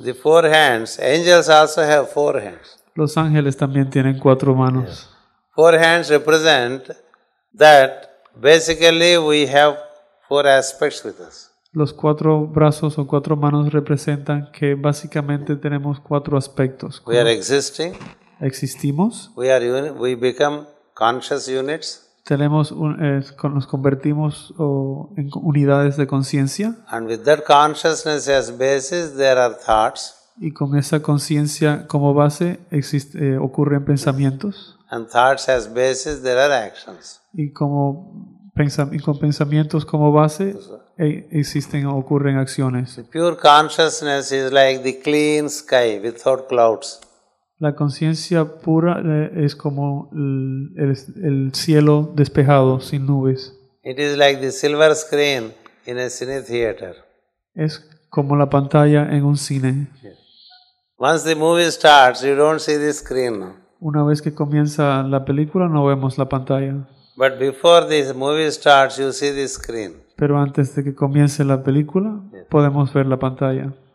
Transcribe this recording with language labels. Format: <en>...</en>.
<en>The four hands, angels also have four hands.</en> <es>Los ángeles también tienen cuatro manos.</es> <en>Four hands represent that basically we have four aspects with us.</en> <es>Los cuatro brazos o cuatro manos representan que básicamente tenemos cuatro aspectos.</es> <en>We are existing,</en> <es>Existimos,</es> <en>we become conscious units,</en> <es>nos convertimos en unidades de conciencia</es> <en>and with that consciousness as basis, there are thoughts,</en> <es>y con esa conciencia como base ocurren pensamientos</es> <en>and thoughts as basis, there are actions.</en> <es>y con pensamientos como base ocurren acciones.</es> <en>The pure consciousness is like the clean sky without clouds.</en> <es>La conciencia pura es como el cielo despejado, sin nubes.</es> <en>It is like the silver screen in a cine theater.</en> <es>Es como la pantalla en un cine.</es> <en>Once the movie starts, you don't see the screen now.</en> <es>Una vez que comienza la película no vemos la pantalla,</es> <en>But before the movie starts, you see the screen.</en> <es>pero antes de que comience la película podemos ver la pantalla.</es>